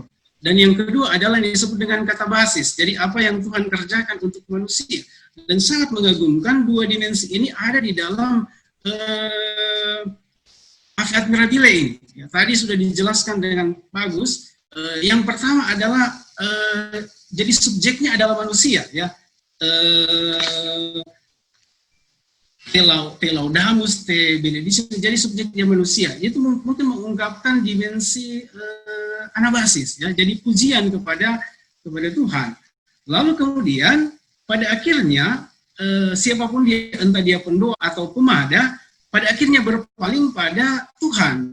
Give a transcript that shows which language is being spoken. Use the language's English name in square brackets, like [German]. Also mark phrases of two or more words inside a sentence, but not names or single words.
[Indonesian] Dan yang kedua adalah yang disebut dengan kata basis, jadi apa yang Tuhan kerjakan untuk manusia. Dan sangat mengagumkan dua dimensi ini ada di dalam Ave Admirabile ini. Ya, tadi sudah dijelaskan dengan bagus. Yang pertama adalah jadi subjeknya adalah manusia, ya. [Latin] Te laudamus, te benedictus, [Indonesian] jadi subjeknya manusia. Itu mungkin mengungkapkan dimensi anabasis, ya. Jadi pujian kepada Tuhan. Lalu kemudian pada akhirnya siapapun dia, entah dia pendoa atau pemada, pada akhirnya berpaling pada Tuhan.